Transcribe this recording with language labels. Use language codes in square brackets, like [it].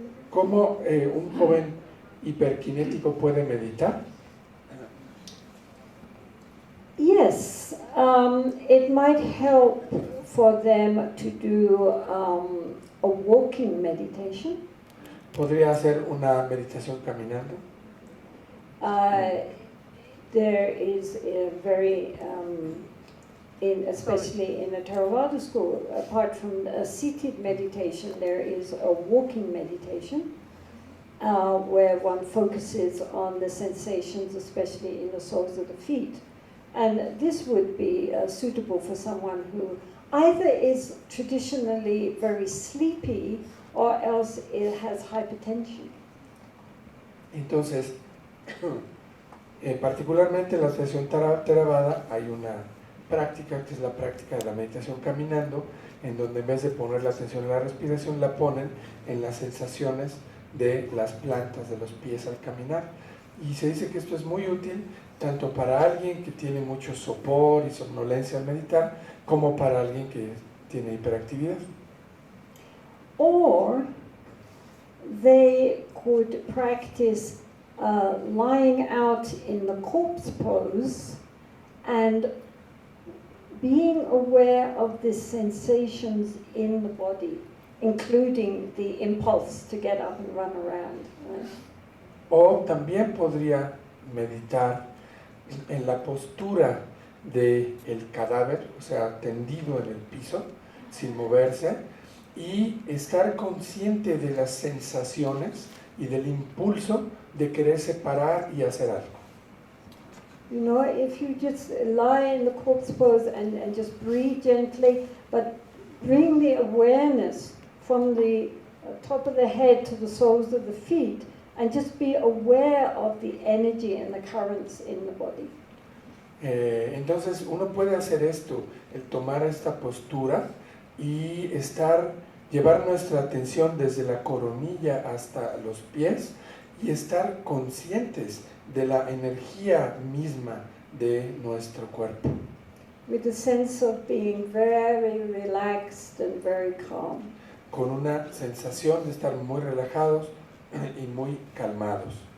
[es] ¿Cómo un joven hiperkinético puede meditar? [en] Yes, it might help for them to do a walking meditation. [es] ¿Podría hacer una meditación caminando? [en] There is a very, especially in the Theravada school, apart from a seated meditation, there is a walking meditation where one focuses on the sensations, especially in the soles of the feet. And this would be suitable for someone who either is traditionally very sleepy or else it has hypertension. [es] Entonces, particularmente en la sesión Theravada hay una práctica que es la práctica de la meditación caminando, en donde en vez de poner la atención en la respiración la ponen en las sensaciones de las plantas de los pies al caminar. Y se dice que esto es muy útil tanto para alguien que tiene mucho sopor y somnolencia al meditar, como para alguien que tiene hiperactividad. [en] Or they could practice lying out in the corpse pose and being aware of the sensations in the body, including the impulse to get up and run around. Right? [es] O también podría meditar en la postura del cadáver, o sea, tendido en el piso, sin moverse, y estar consciente de las sensaciones y del impulso de quererse parar y hacer algo. [en] You know, if you just lie in the corpse pose and just breathe gently, but bring the awareness from the top of the head to the soles of the feet, and just be aware of the energy and the currents in the body. [es] Entonces uno puede hacer esto, el tomar esta postura y llevar nuestra atención desde la coronilla hasta los pies y estar conscientes de la energía misma de nuestro cuerpo. [en] With a sense of being very relaxed and very calm. [es] Con una sensación de estar muy relajados y muy calmados.